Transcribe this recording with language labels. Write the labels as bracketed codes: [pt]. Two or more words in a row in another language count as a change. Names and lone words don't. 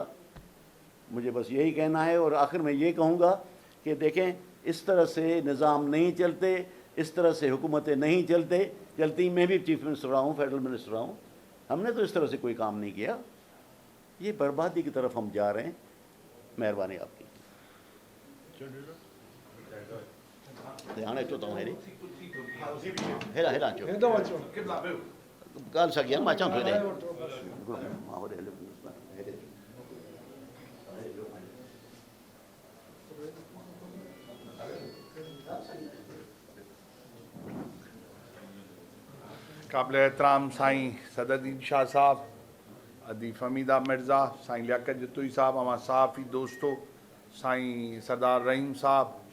[ur] مجھے بس یہی کہنا ہے، اور آخر میں یہ کہوں گا کہ دیکھیں، اس طرح سے نظام نہیں چلتے، اس طرح سے حکومتیں نہیں چلتی۔ میں بھی چیف منسٹر رہا ہوں، فیڈرل منسٹر رہا ہوں، ہم نے تو اس طرح سے کوئی کام نہیں کیا۔ یہ بربادی کی طرف ہم جا رہے ہیں۔ مہربانی آپ کی۔ [sd] हाणे अचो तव्हां हेॾे हेॾा हेॾा अचो हेॾो अचो ॻाल्हि साॻी आहे मां अचां थो हेॾे मां होॾे हलियो हेॾे काबिल एहतराम साईं सदरुद्दीन शाह साहब, अदीफ हमीदा मिर्ज़ा, साईं लियाकत जतोई साहब, अवां सहाफ़ी दोस्तों, साईं सरदार रहीम साहब,